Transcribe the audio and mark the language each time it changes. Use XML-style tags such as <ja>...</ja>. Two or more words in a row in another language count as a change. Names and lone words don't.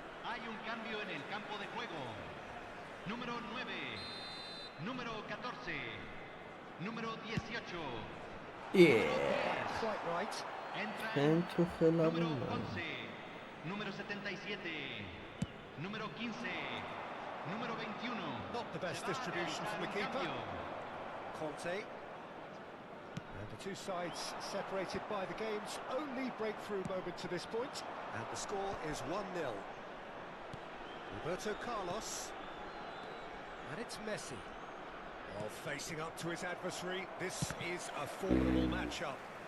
<es>Hay un cambio en el campo de juego. Número 9, número 14, número 18.</es> <en>Yeah. Quite right. Քեն թուխելավն</en> <es>Número է։ 11, número 77, número 15, número 21.</es> <en>Not the best</en> <es>Se va a</es> <en>distribution from the</en> <es>realizar un</es> <en>keeper.</en> <es>cambio. Conte.</es> <en>And the two sides separated by the game's only breakthrough moment to this point. And the score is 1-0. Roberto Carlos. And it's Messi. Oh, facing up to his adversary. This is a formidable matchup.</en>